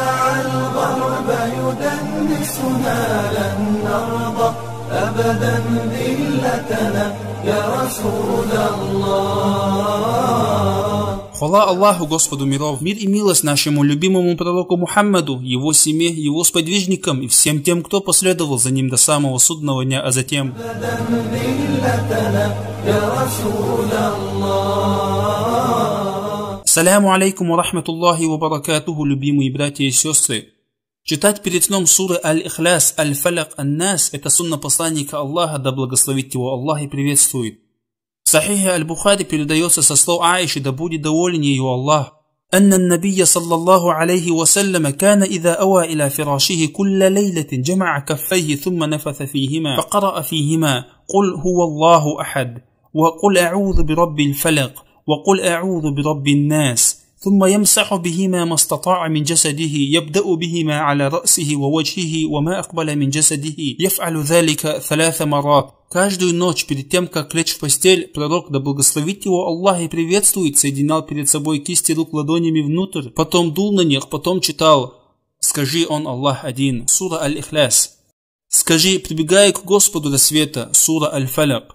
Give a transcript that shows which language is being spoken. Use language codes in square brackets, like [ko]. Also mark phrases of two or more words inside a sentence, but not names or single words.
[ar] الغرب يدنسنا لن نرضى أبدا ذلتنا يا رسول الله. [ru] Хвала Аллаху, Господу миров, мир и милость нашему любимому пророку Мухаммаду, его семье, его сподвижникам и всем тем, кто последовал за ним до самого судного дня, а затем. [ar] سلام عليكم ورحمة الله وبركاته, [ru] любимые братья и сестры. Читать перед сном суры Аль-Ихляс, Аль-Фаляк, Ан-Нас – это сунна посланника Аллаха, да благословит его Аллах и приветствует. В Сахихе Аль-Бухари передается со слов Аиши, да будет доволен ее Аллах. [ar] أن النبي صلى الله عليه وسلم كان إذا أوى إلى فراشه كل ليلة جمع كفيه ثم نفث فيهما فقرأ فيهما قل هو الله أحد وقل أعوذ برب الفلق وقل أعوذ برب الناس ثم يمسح بهما ما استطاع من جسده يبدأ بهما على رأسه ووجهه وما أقبل من جسده يفعل ذلك 3 مرات. [ru] Каждую ночь перед тем, как лечь в постель, пророк, да благословит его Аллах и приветствует, соединял перед собой кисти рук ладонями внутрь, потом дул на них, потом читал «Скажи, он Аллах один» сура Аль-Ихляс. «Скажи, прибегай к Господу до света» сура Аль-Фаляк.